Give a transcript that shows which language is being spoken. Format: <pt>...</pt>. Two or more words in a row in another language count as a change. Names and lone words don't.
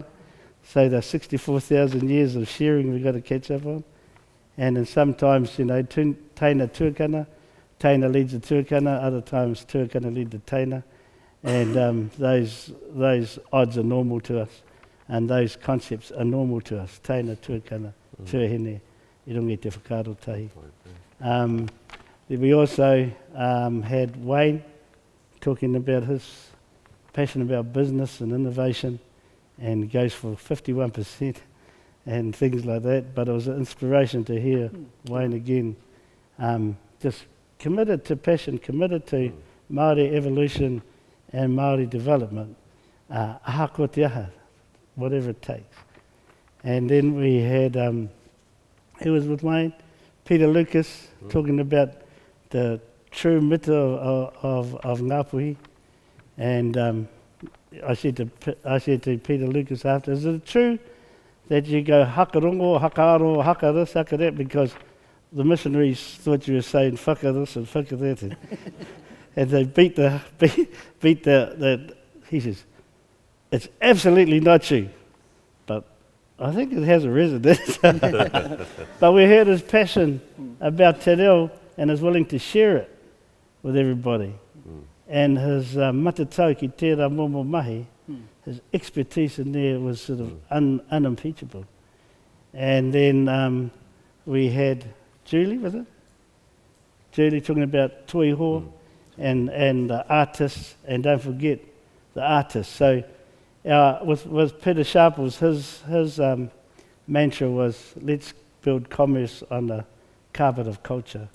<en>So there's 64,000 years of sharing we've got to catch up on. And then sometimes,</en> <mi>Taina tuakana,</mi> <en>Taina leads the tuakana, other times tuakana lead the Taina. And those odds are normal to us. And those concepts are normal to us.</en> <mi>Taina tuakana, tuahine, I rungi te whakaaro tahi.</mi> <en>We also had Wayne talking about his passion about business and innovation, and goes for 51% and things like that. But it was an inspiration to hear Wayne again, just committed to passion, committed to Māori evolution and Māori development,</en> <mi>aha ko te aha,</mi> <en>whatever it takes. And then we had, who was with Wayne? Peter Lucas, talking about the true mita of Ngāpuhi. And I said to Peter Lucas after, is it true that you go</en> <mi>hakarongo, hakaaro, haka</mi> <en>this, haka that, because the missionaries thought you were saying whaka this and whaka that, and they beat the, he says, it's absolutely not true, but I think it has a resonance. But we heard his passion about te reo and is willing to share it with everybody. And his</en> <mi>matatau ki tērā momo mahi,</mi> <en>his expertise in there was sort of unimpeachable. And then we had Julie, was it? Julie talking about toiho and the artists, and don't forget the artists. So with Peter Sharples, his mantra was, let's build commerce on the carpet of culture.</en>